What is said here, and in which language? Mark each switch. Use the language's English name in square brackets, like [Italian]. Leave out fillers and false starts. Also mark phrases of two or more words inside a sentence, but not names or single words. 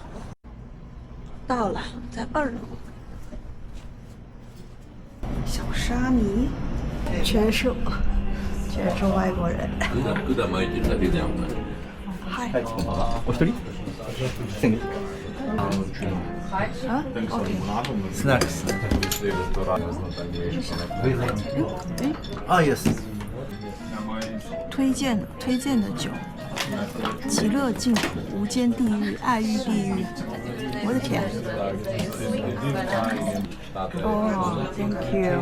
[Chinese] 到了，在2楼。小沙弥，全是外国人。嗨。 [Japanese] お一人？ [Chinese] 啊 ？OK。 [Japanese] スナックス。 [Chinese] 啊，yes。推荐的酒，极乐净土、无间地狱、爱欲地狱。我的天！哦 ，Thank you。